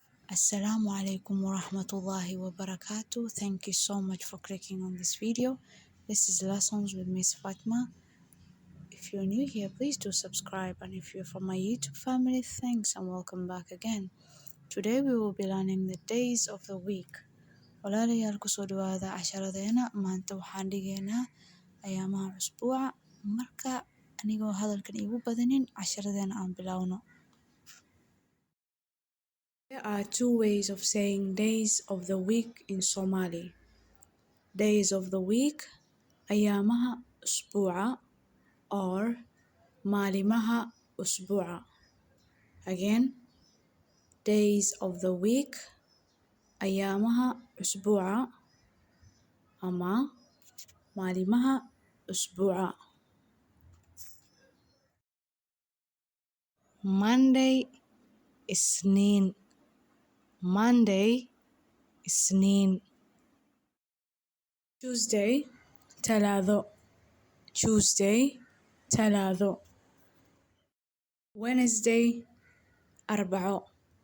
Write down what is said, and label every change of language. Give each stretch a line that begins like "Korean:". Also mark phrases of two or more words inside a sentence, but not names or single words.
Arabic: السلام عليكم ورحمة الله وبركاته.
English: Thank you so much for clicking on this video. This is Lessons with Miss Fatma. If you're new here, please do subscribe, and if you're from my YouTube family, thanks and welcome back again. Today we will be learning the days of the week.
Somali: Walaalayaal kusoo dhawaada casharadeena. Maanta waxaan dhigaynaa ayaamaha usbuuca. Marka anigoo hadalkan igu badanin, casharadeena aan bilowno.
English: There are two ways of saying days of the week in Somali. Days of the week,
Somali: ayaamaha usbuuca, or maalimaha usbuuca.
English: Again, days of the week,
Somali: ayaamaha usbuuca, ama maalimaha usbuuca.
English: Monday-ISNIIN. Monday-ISNIIN. TUESDAY-TALAADO. TUESDAY-TALAADO. WEDNESDAY-ARBACO.